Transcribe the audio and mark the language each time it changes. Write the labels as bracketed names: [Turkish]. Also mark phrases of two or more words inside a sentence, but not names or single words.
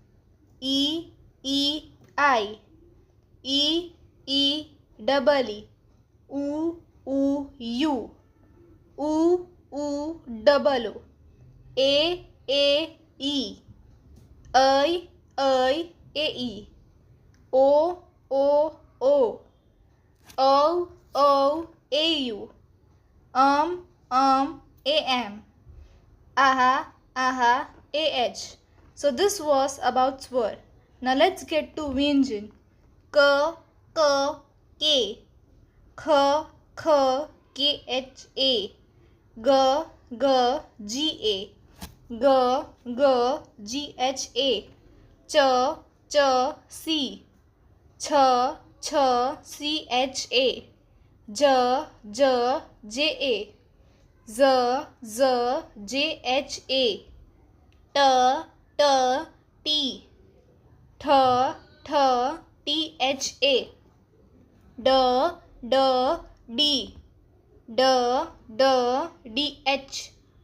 [English] I, double E, U, double O, A, E, A, O, A, U, Am, AH. So this was about swar. Now let's get to Vyanjan. K, K, Kha, Kha, Kha, G, Ga, Gha, Ch, C, Cha, Cha, J, Ja, Z, T, D, DH,